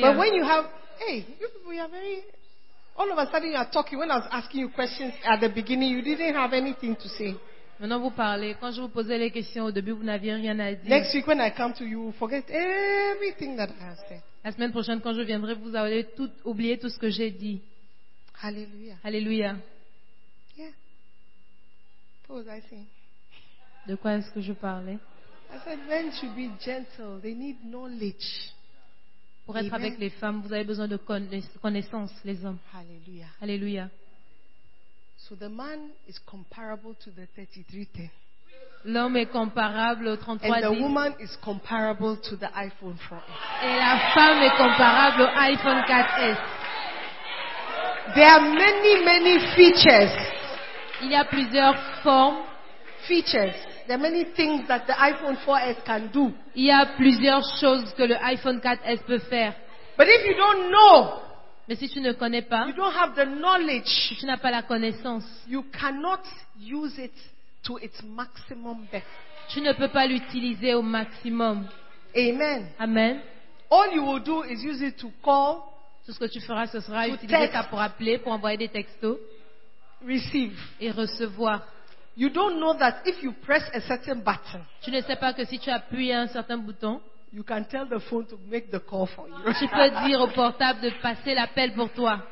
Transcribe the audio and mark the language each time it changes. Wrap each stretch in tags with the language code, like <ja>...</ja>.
<en>But when you have, hey, you people are very. All of a sudden you are talking. When I was asking you questions at the beginning, you didn't have anything to say.</en> <fr>Maintenant vous parlez. Quand je vous posais les questions au début, vous n'aviez rien à dire.</fr> <en>Next week when I come to you, forget everything that I have said.</en> <fr>La semaine prochaine quand je viendrai, vous allez tout oublier tout ce que j'ai dit. Hallelujah. Hallelujah.</fr> <en>Yeah. What was I saying?</en> <fr>De quoi est-ce que je parlais?</fr> <en>I said men should be gentle. They need knowledge.</en> <fr>Pour être avec les femmes, vous avez besoin de connaissances, les hommes. Hallelujah. Hallelujah.</fr> <en>So the man is comparable to the 3310.</en> <fr>L'homme est comparable au 3310.</fr> <en>And the woman is comparable to the iPhone 4S.</en> <fr>Et la femme est comparable au iPhone 4S.</fr> <en>There are many, many features.</en> <fr>Il y a plusieurs formes.</fr> <en>Features. There are many things that the iPhone 4S can do.</en> <fr>Il y a plusieurs choses que le iPhone 4S peut faire.</fr> <en>But if you don't know,</en> <fr>mais si tu ne connais pas,</fr> <en>you don't have the knowledge,</en> <fr>si tu n'as pas la connaissance,</fr> <en>you cannot use it to its maximum best.</en> <fr>Tu ne peux pas l'utiliser au maximum. Amen. Amen.</fr> <en>All you will do is use it to call.</en> <fr>Tout ce que tu feras, ce sera utiliser ça pour appeler, pour envoyer des textos.</fr> <en>Receive.</en> <fr>Et recevoir.</fr> <en>You don't know that if you press a certain button.</en> <fr>Tu ne sais pas que si tu appuies un certain bouton,</fr> <en>you can tell the phone to make the call for you.</en> <fr>Tu peux dire au portable de passer l'appel pour toi.</fr>